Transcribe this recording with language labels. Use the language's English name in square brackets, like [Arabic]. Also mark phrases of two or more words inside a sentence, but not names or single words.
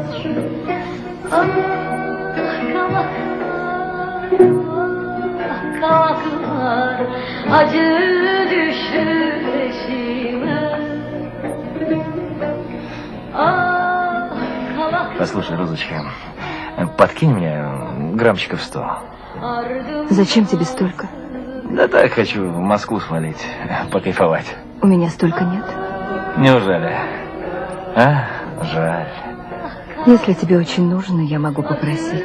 [Turkish] Ah kavaklar, ah kavaklar, acı düşür peşime. Ah kavaklar, [Russian] Послушай, Розочка, подкинь мне граммчиков 100. Зачем тебе столько? Да так, хочу в Москву свалить, покайфовать. У меня столько нет. Неужели? А? Жаль. Если тебе очень нужно, я могу попросить.